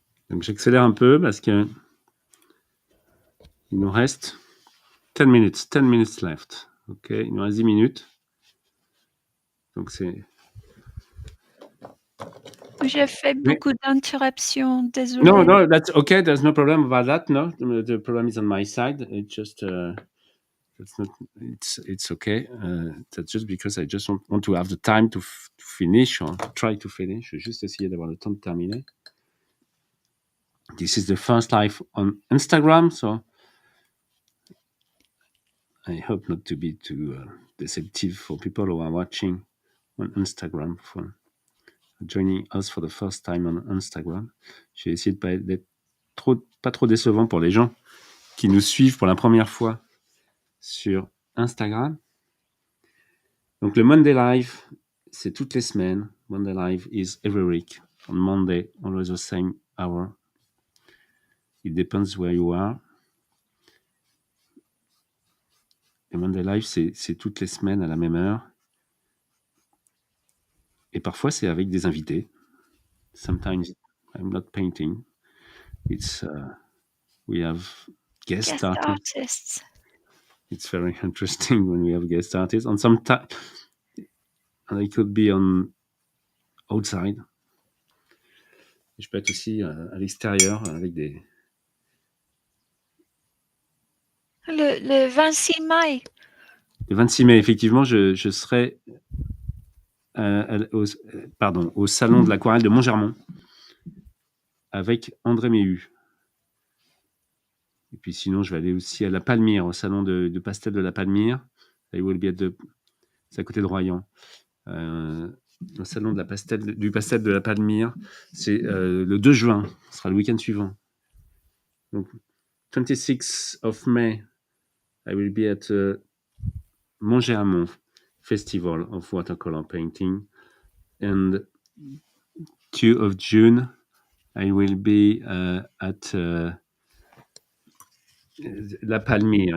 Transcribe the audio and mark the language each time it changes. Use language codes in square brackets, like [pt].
[fr] Donc j'accélère un peu parce que il nous reste 10 minutes left. Ok, il nous reste 10 minutes. Donc c'est... J'ai fait beaucoup d'interruptions, désolé. [en] No, that's okay. There's no problem about that. No, the problem is on my side. It just that's not. It's okay. That's just because I just want to have the time to finish or try to finish. [fr] Je vais juste essayer d'avoir le temps de terminer. [en] This is the first live on Instagram, so I hope not to be too deceptive for people who are watching on Instagram for joining us for the first time on Instagram. [fr] Je vais essayer d'être pas trop décevant pour les gens qui nous suivent pour la première fois sur Instagram. Donc le Monday Live, c'est toutes les semaines. [en] Monday Live is every week. On Monday, always the same hour, It depends where you are. [fr] Les Monday Live, c'est toutes les semaines à la même heure. Et parfois, c'est avec des invités. [en] Sometimes I'm not painting. It's we have guest artists. It's very interesting when we have guest artists. And sometimes it could be on outside. [fr] Je peux être aussi à l'extérieur avec des... Le 26 mai. Le 26 mai, effectivement, je serai au salon de l'aquarelle de Montgermont avec André Méhu. Et puis sinon, je vais aller aussi à la Palmyre, au salon de pastel de la Palmyre. [en] I will be [fr] c'est à côté de Royan. Au salon du pastel de la Palmyre, c'est le 2 juin, ce sera le week-end suivant. [en] Donc, 26th of May, I will be at Montgermont Festival of Watercolor Painting. And 2 of June, I will be at La Palmyre.